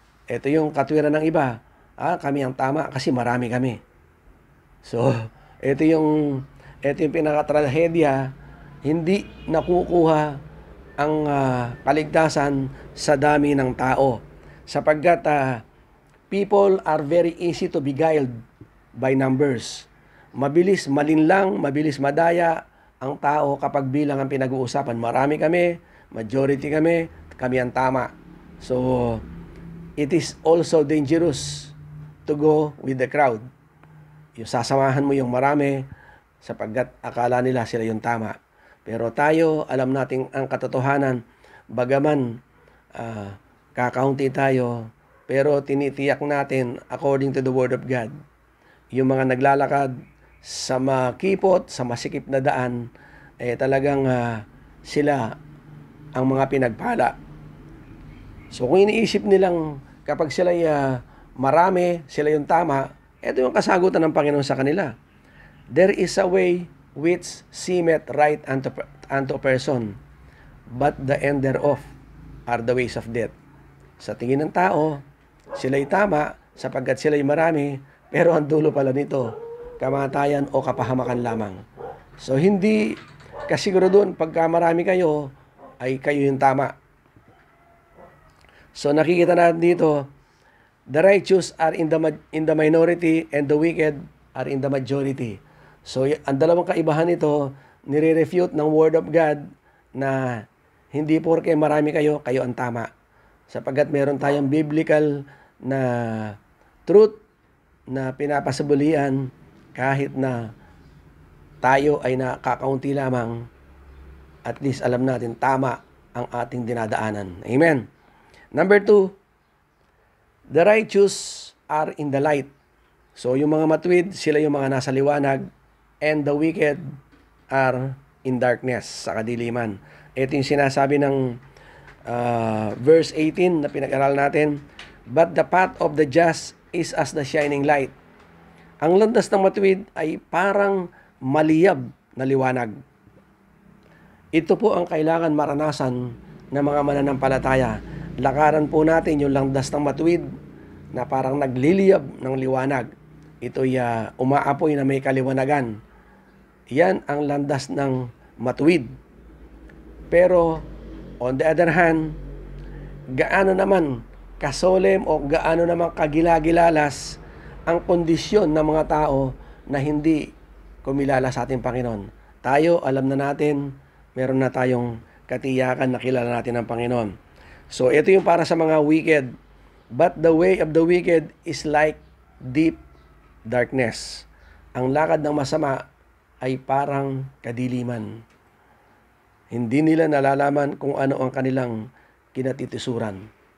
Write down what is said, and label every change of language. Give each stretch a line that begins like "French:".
Filipino: Ito yung katwiran ng iba. Kami ang tama kasi marami kami. So, ito yung pinakatrahedya, hindi nakukuha ang kaligtasan sa dami ng tao. Sapagkat
English: people are very easy to be beguiled by numbers.
Filipino: Mabilis malinlang, mabilis madaya ang tao kapag bilang ang pinag-uusapan. Marami kami, majority kami ang tama.
English: So, it is also dangerous to go with the crowd.
Filipino: Yung sasamahan mo yung marami sapagkat akala nila sila yung tama. Pero tayo, alam nating ang katotohanan, bagaman kakaunti tayo, pero tinitiyak natin
English: according to the Word of God,
Filipino: yung mga naglalakad sa makipot, sa masikip na daan, talagang sila ang mga pinagpala. So kung iniisip nilang kapag sila marami, sila yung tama, ito yung kasagutan ng Panginoon sa kanila.
English: There is a way which seemeth right unto a person, but the end thereof are the ways of death.
Filipino: Sa tingin ng tao, sila'y tama sapagkat sila'y marami, pero ang dulo pala nito, kamatayan o kapahamakan lamang. So hindi kasiguro doon, pagka marami kayo, ay kayo yung tama. So nakikita natin dito,
English: the righteous are in the minority and the wicked are in the majority.
Filipino: So ang dalawang kaibahan nito, nire-refute ng Word of God na hindi porke marami kayo, kayo ang tama. Sapagkat meron tayong biblical na truth na pinapasabulian kahit na tayo ay nakakaunti lamang, at least alam natin tama ang ating dinadaanan. Amen.
English: Number 2, the righteous are in the light.
Filipino: So yung mga matuwid, sila yung mga nasa liwanag,
English: and the wicked are in darkness,
Filipino: sa kadiliman. Ito yung sinasabi ng verse 18 na pinag-aral natin,
English: but the path of the just is as the shining light.
Filipino: Ang landas ng matuwid ay parang maliyab na liwanag. Ito po ang kailangan maranasan ng mga mananampalataya. Lakaran po natin yung landas ng matuwid na parang nagliliyab ng liwanag. Ito'y umaapoy na may kaliwanagan. Yan ang landas ng matuwid. Pero,
English: on the other hand,
Filipino: gaano naman kasolem o gaano naman kagilagilalas ang kondisyon ng mga tao na hindi kumilala sa ating Panginoon. Tayo, alam na natin, meron na tayong katiyakan na kilala natin ang Panginoon. So, ito yung para sa mga wicked.
English: But the way of the wicked is like deep darkness.
Filipino: Ang lakad ng masama ay parang kadiliman. Hindi nila nalalaman kung ano ang kanilang kinatitisuran.